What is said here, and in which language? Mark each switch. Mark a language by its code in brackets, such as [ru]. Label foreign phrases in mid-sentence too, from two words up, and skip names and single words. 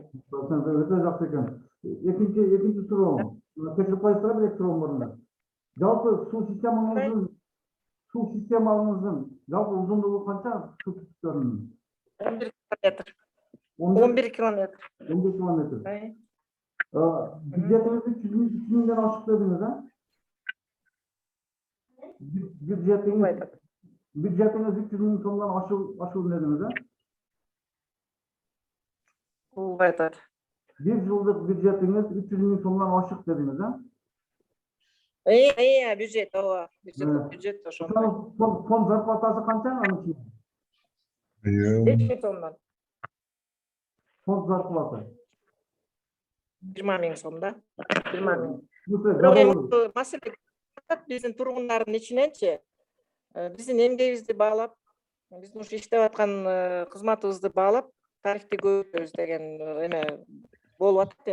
[ky] Өтө жакшы экен. Экинчи суроо. Кечирип коесуздар, бир суроом бар эле. Жалпы суу системаңыздын жалпы узундугу канча суу түтүктөрүнүн? 11 километр. 11 километр. 11 километр. [kk] Бюджетіңіз 300 мыңдан ашық дедіңіз, Бюджетіңіз 300 мың сомдан ашу дедіңіз, [ky] Болбай атат. [kk] Bir жылдық бюджетіңіз 300 мың сомдан ашық дедіңіз, [ky] Бюджет, ооба. Бюджет ошондой. Фонд зарплатасы канча анын ичинде? 5 сомдон. Фонд зарплата. 20 миң сом да. 20 миң. Бирок маселе биздин тургундардын ичиненчи, биздин эмгегибизди баалап, биздин ушу иштеп аткан кызматыбызды баалап, тарифти көбөйтөбүз деген эме болуп атат.